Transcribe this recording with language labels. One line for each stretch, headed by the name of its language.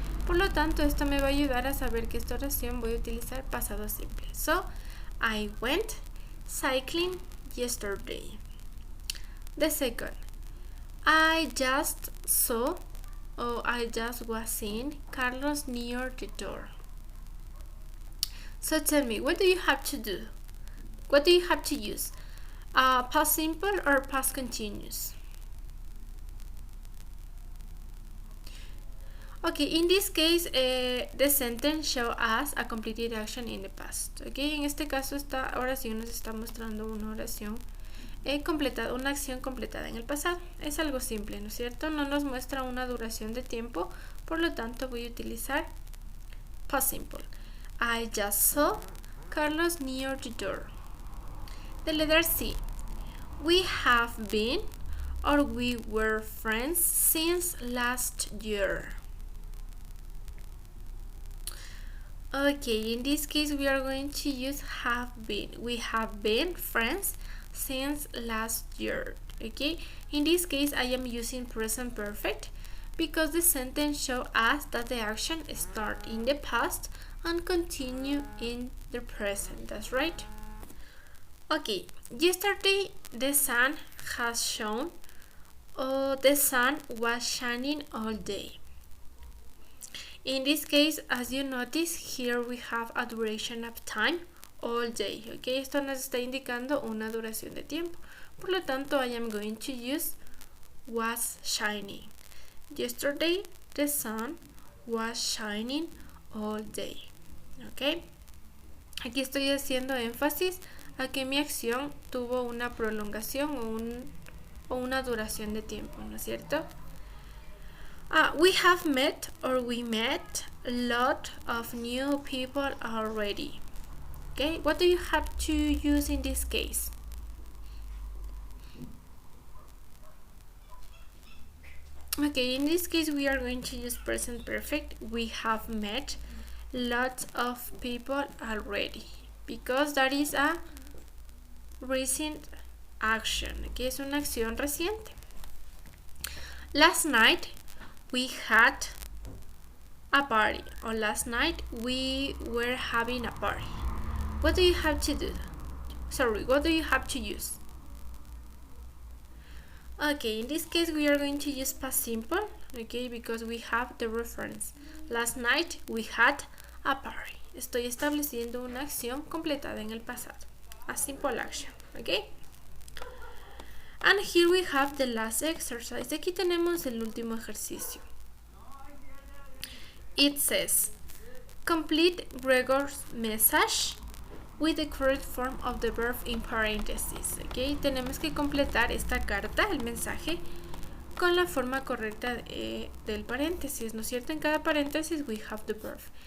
Spanish: Por lo tanto, esto me va a ayudar a saber que esta oración voy a utilizar pasado simple.
English: So, I went cycling yesterday. The second, I just saw or I just was seeing Carlos near the door. So tell me, what do you have to do? What do you have to use? Past simple or past continuous? Okay, in this case, the sentence shows us a completed action in the past.
Spanish: Okay, en este caso esta oración nos está mostrando una oración completada, una acción completada en el pasado. Es algo simple, ¿no es cierto? No nos muestra una duración de tiempo, por lo tanto voy a utilizar past simple.
English: I just saw Carlos near the door. The letter C. We have been or we were friends since last year. Okay, in this case we are going to use have been. We have been friends since last year. Okay, in this case I am using present perfect because the sentence shows us that the action starts in the past and continue in the present. That's right. Okay, yesterday the sun has shone. The sun was shining all day. In this case, as you notice, here we have a duration of time all day.
Spanish: Okay, esto nos está indicando una duración de tiempo. Por lo tanto,
English: I am going to use was shining. Yesterday, the sun was shining all day.
Spanish: Okay, aquí estoy haciendo énfasis a que mi acción tuvo una prolongación o una duración de tiempo, ¿no es cierto?
English: We have met or we met a lot of new people already. Okay, what do you have to use in this case? Okay, in this case we are going to use present perfect. We have met lots of people already because that is a recent action.
Spanish: Okay, es una acción reciente.
English: Last night we had a party, or last night we were having a party. What do you have to do? Sorry, what do you have to use? Okay, in this case we are going to use past simple, okay, because we have the reference. Last night we had a party.
Spanish: Estoy estableciendo una acción completada en el pasado.
English: A simple action, okay? And here we have the last exercise.
Spanish: Aquí tenemos el último ejercicio.
English: It says, complete Gregor's message with the correct form of the verb in parentheses.
Spanish: Okay, tenemos que completar esta carta, el mensaje, con la forma correcta del paréntesis, ¿no es cierto? En cada paréntesis
English: we have the verb.